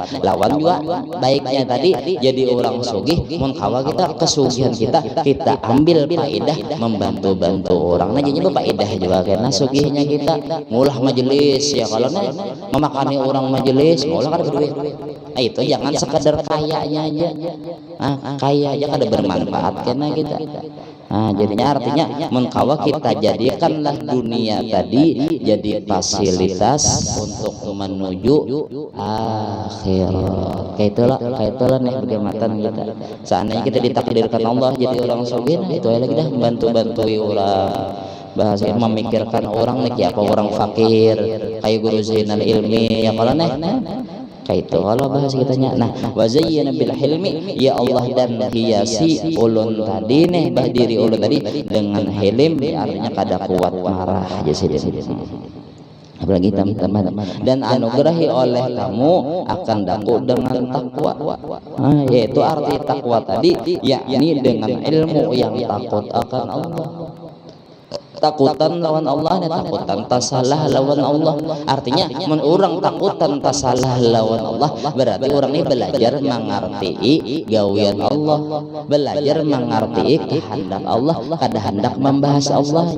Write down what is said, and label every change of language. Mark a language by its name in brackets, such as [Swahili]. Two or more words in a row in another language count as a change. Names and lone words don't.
[Banjar] Lawan juga baiknya tadi jadi orang sugih, mun kawa kita kesugihan kita ambil faedah membantu orang. Nah, jadinya faedah juga karena sugihnya kita mulah majelis ya, kalau memakani orang majelis mulah kada duit. Nah, itu jangan sekedar kayanya aja. Kaya aja kada bermanfaat karena kita. Nah, jadinya artinya mengkawa kita jadikanlah dunia tadi jadi fasilitas untuk menuju akhirat. Kayak itulah nih bagaimana kita. Seandainya kita ditakdirkan Allah jadi orang sugih, itu lagi dah bantu-bantui orang. Bahasa memikirkan orang nih apa orang fakir kayak guru Zainal Ilmi ya, kalau nih kayak itu kalau bahasa kitanya. Nah, [Arabic] وزينا بالحلم, [Banjar] ya Allah dan hiasi ulun tadi nih diri ulun tadi dengan hilim, artinya kada kuat marah aja sidin. [Indonesian] Apalagi teman-teman, dan anugerahi oleh kamu akan daku dengan takwa. Yaitu arti takwa tadi yakni dengan ilmu yang takut akan Allah. [Banjar] Takutan lawan Allah, takutan tasalah lawan Allah. Artinya mun orang takutan tasalah lawan Allah, berarti orang ini belajar mengerti gawian Allah, belajar mengerti kehendak Allah, kada hendak membahas Allahnya.